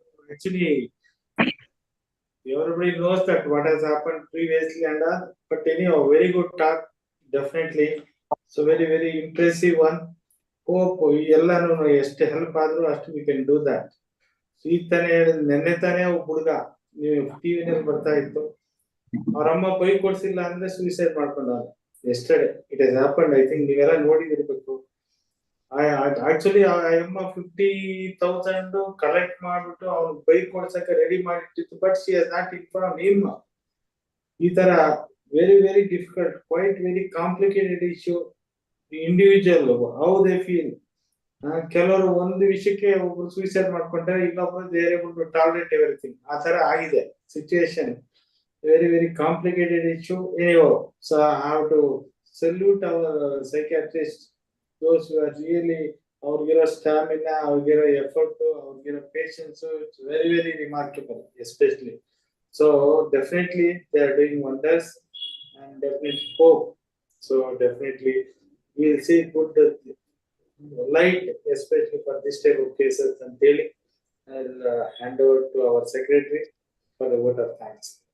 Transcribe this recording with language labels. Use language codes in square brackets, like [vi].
[en] Actually, everybody knows that what has happened previously and all, but anyhow, very good talk, definitely. So very, very impressive one. Hope [kn] ಎಲ್ಲಾನು ಎಷ್ಟು help ಆದ್ರೂ ಅಷ್ಟು [en] we can do that. [kn] So ಈ ತಾನೇ ನೆನ್ನೆ ತಾನೇ ಒಬ್ಬ ಹುಡುಗ ನೀವು ಟಿವಿನಲ್ಲಿ ಬರ್ತಾ ಇತ್ತು, ಅವ್ರ ಅಮ್ಮ ಬೈಕ್ ಕೊಡ್ಸಿಲ್ಲ ಅಂದ್ರೆ ಸೂಸೈಡ್ ಮಾಡ್ಕೊಂಡ. [en] Yesterday it has happened. I think [kn] ನೀವೆಲ್ಲ ನೋಡಿದಿರ್ಬೇಕು. Actually ಆ ಅಮ್ಮ 50,000 ಕಲೆಕ್ಟ್ ಮಾಡ್ಬಿಟ್ಟು ಅವ್ನು bike ಕೊಡ್ಸಕ್ಕೆ ready ಮಾಡಿಟ್ಟಿತ್ತು, but [en] she has not informed him. [kn] ಈ ತರ [en] very, very difficult, quite very complicated issue. Individual how they feel. [kn] ಕೆಲವರು ಒಂದು ವಿಷಯಕ್ಕೆ ಒಬ್ರು ಸೂಸೈಡ್ ಮಾಡ್ಕೊಂಡ್ರೆ ಇನ್ನೊಬ್ರು [en] They are able to tolerate everything. [kn] ಆ ತರ ಆಗಿದೆ situation. [en] Very, very complicated issue. Anyhow, so I have to salute our psychiatrist, those who are really, [kn] ಅವ್ರಿಗಿರೋ stamina, ಅವ್ರಿಗಿರೋ effort, ಅವ್ರಿಗಿರೋ patience, [en] It's very, very remarkable, especially. So definitely they are doing wonders, and definitely hope. So definitely we'll see good light, especially for this type of cases. And daily I'll hand over to our secretary for the vote of thanks.